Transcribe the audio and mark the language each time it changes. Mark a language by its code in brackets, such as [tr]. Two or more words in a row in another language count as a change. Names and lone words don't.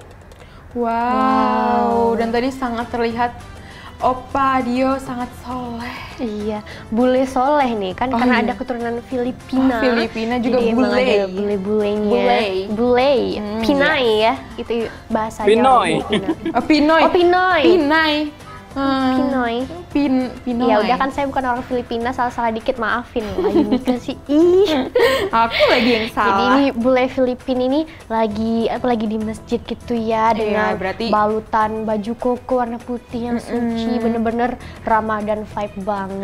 [id] Wow. Dan tadi sangat terlihat Opa Dio sangat soleh. Iya, bule soleh nih kan, karena ada keturunan Filipina. Filipina juga jadi emang bule. ada bule-bulenya. Bule. Pinay ya, itu bahasa Pinoy. Jawa. Pinoy. Oh, Pinoy. Pinay. Pinoy. Pinoy. Ya udah kan, saya bukan orang Filipina, salah dikit, maafin lah Yunika sih. Ih. Aku lagi yang salah. Jadi ini bule Filipina ini lagi di masjid gitu ya, dengan berarti balutan baju koko warna putih yang suci, bener-bener Ramadan vibe banget.